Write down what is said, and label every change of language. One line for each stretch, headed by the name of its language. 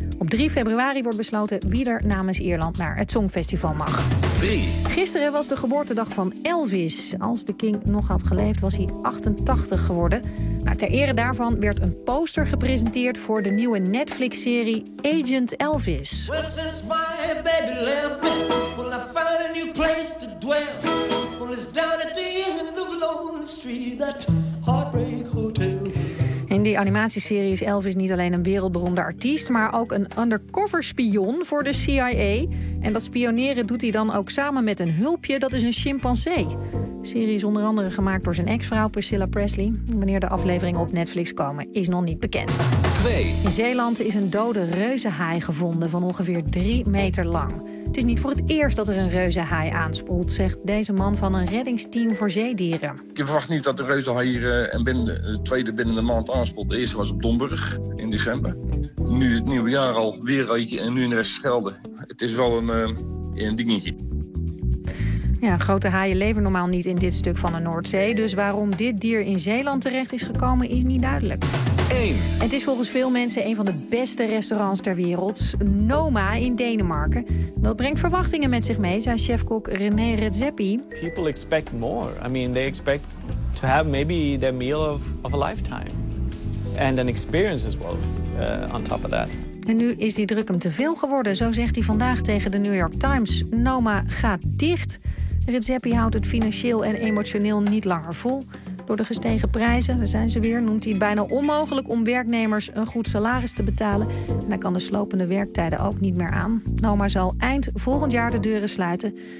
Dutch: Op 3 februari wordt besloten wie er namens Ierland naar het Songfestival mag. 3. Gisteren was de geboortedag van Elvis. Als de King nog had geleefd, was hij 88 geworden. Nou, ter ere daarvan werd een poster gepresenteerd voor de nieuwe Netflix-serie Agent Elvis.
English: Well, since my baby left me, well, I found a new place to dwell. Well, it's down at the end of Lonely Street, that heartbreak hotel.
Dutch: In die animatieserie is Elvis niet alleen een wereldberoemde artiest, maar ook een undercover spion voor de CIA. En dat spioneren doet hij dan ook samen met een hulpje, dat is een chimpansee. De serie is onder andere gemaakt door zijn ex-vrouw Priscilla Presley. Wanneer de afleveringen op Netflix komen, is nog niet bekend. 2. In Zeeland is een dode reuzenhaai gevonden van ongeveer 3 meter lang. Het is niet voor het eerst dat er een reuzenhaai aanspoelt, zegt deze man van een reddingsteam voor zeedieren. Ik verwacht niet dat de reuzenhaai hier de tweede binnen de maand aanspoelt. De eerste was op Domburg in december. Nu het nieuwe jaar al weer eentje en nu in de Westerschelde. Het is wel een dingetje. Ja, grote haaien leven normaal niet in dit stuk van de Noordzee. Dus waarom dit dier in Zeeland terecht is gekomen, is niet duidelijk. 1. Het is volgens veel mensen een van de beste restaurants ter wereld. Noma in Denemarken. Dat brengt verwachtingen met zich mee, zei chefkok René Redzepi.
English: People expect more. I mean, they expect to have maybe their meal of a lifetime. And an experience as well, on top of that.
Dutch: En nu is die druk hem te veel geworden. Zo zegt hij vandaag tegen de New York Times. Noma gaat dicht. Redzepi houdt het financieel en emotioneel niet langer vol. Door de gestegen prijzen, daar zijn ze weer, noemt hij het bijna onmogelijk om werknemers een goed salaris te betalen. En hij kan de slopende werktijden ook niet meer aan. Noma zal eind volgend jaar de deuren sluiten.